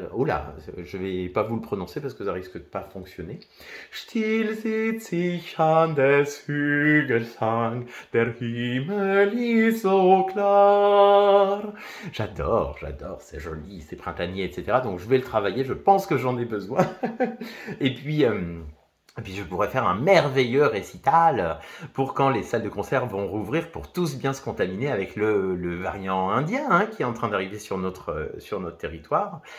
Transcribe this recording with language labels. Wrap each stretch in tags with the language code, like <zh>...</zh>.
<fr>Oh là, je vais pas vous le prononcer parce que ça risque de pas fonctionner.</fr> <de>Still sitz ich an des Hügelshang, der Himmel ist so klar.</de> <fr>J'adore, c'est joli, c'est printanier, etc. Donc je vais le travailler, je pense que j'en ai besoin. Et puis, je pourrais faire un merveilleux récital pour quand les salles de concert vont rouvrir pour tous bien se contaminer avec le variant indien hein, qui est en train d'arriver sur notre territoire.</fr>